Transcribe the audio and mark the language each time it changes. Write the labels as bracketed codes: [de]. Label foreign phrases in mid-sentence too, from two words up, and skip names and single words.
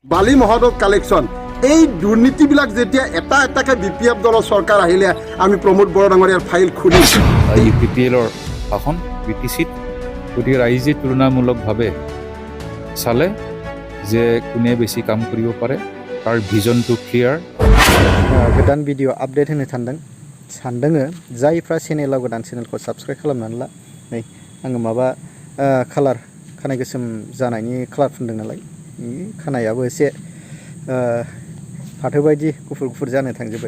[as] বালি মহৎ কালেকশ্যন এই দুৰ্নীতিবিলাক যেতিয়া এটা এটাকে বিপিএফ দলৰ চৰকাৰ আহিলে আমি প্ৰমোদ বড়ো ডাঙৰীয়াৰ ফাইল খুলিম। UPPLৰ শাসন BTCত গতিকে ৰাইজে তুলনামূলকভাৱে চালে যে কোনে বেছি কাম কৰিব পাৰে তাৰ ভিজনটো ক্লিয়াৰ। [brx] गोदान [en] video update [brx] होनो सानदोङो जायफ्रा चेनेलाव गोदान चेनेलखौ साबस्क्राइब खालामनानै ला। नै आङो माबा कालार खानाय गोसोम जानायनि कालार फुनदों नालाय खानायाबो एसे फाथो बायदि गुफुर गुफुर जानो थांजोब्बाय।